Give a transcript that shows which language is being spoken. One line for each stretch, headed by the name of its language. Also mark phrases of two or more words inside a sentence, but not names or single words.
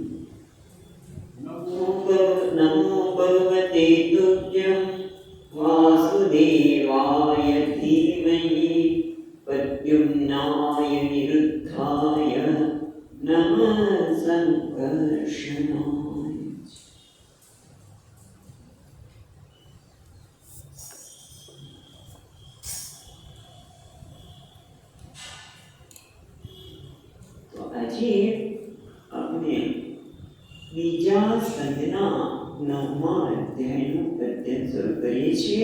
Sanskrit: नमो भगवते तुभ्यं वासुदेवाय धीमहि प्रद्युम्नाय निरुद्धाय नमः संकर्षणाय।
Gujarati: આજે આપણે બીજા સ્કંદના 9મા અધ્યાયનું અધ્યયન શરૂ કરીએ છીએ.